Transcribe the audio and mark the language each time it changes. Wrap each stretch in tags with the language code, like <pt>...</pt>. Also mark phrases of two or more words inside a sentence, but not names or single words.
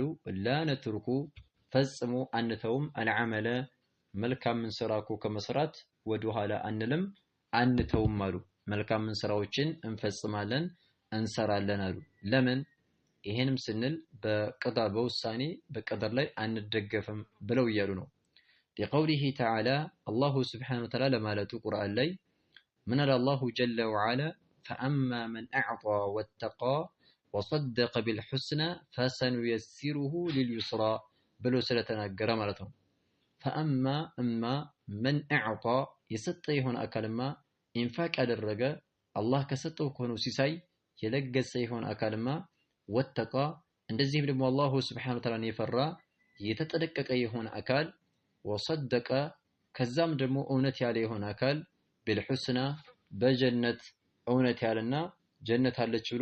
<ar>لا نترك</ar> <am>ፈጽሞ አንተውም አልዓመለ መልካምን ስራ እኮ ከመስራት ወደ ኋላ አንልም አንተውም አሉ። መልካምን ስራዎችን እንፈጽማለን እንሰራለን አሉ። ለምን? ይሄንም ስንል በቀዳ በውሳኔ በቀደር ላይ አንደገፍም ብለው እያሉ ነው።</am> <ar>لقوله تعالى الله سبحانه وتعالى</ar> <am>ለማለቱ ቁርአን ላይ ምን አለ</am> <ar>الله جل وعلا فأما من أعطى واتقى وصدق بالحسنى فسنيسره لليسرى</ar> <am>ብሎ ስለተናገረ ማለት ነው።</am> <ar>فأما من أعطى</ar> <am>የሰጠ የሆነ አካልማ ኢንፋቅ ያደረገ አላህ ከሰጠው ከሆነው ሲሳይ የለገሰ የሆነ አካልማ ወተቃ እንደዚህም ደግሞ</am> <ar>الله سبحانه وتعالى</ar> <am>የፈራ የተጠነቀቀ የሆነ አካል ወሰደቀ ከዛም ደግሞ እውነት ያለ የሆነ አካል ቢልሑስና በጀነት እውነት ያለና ጀነት አለች ብሎ</am>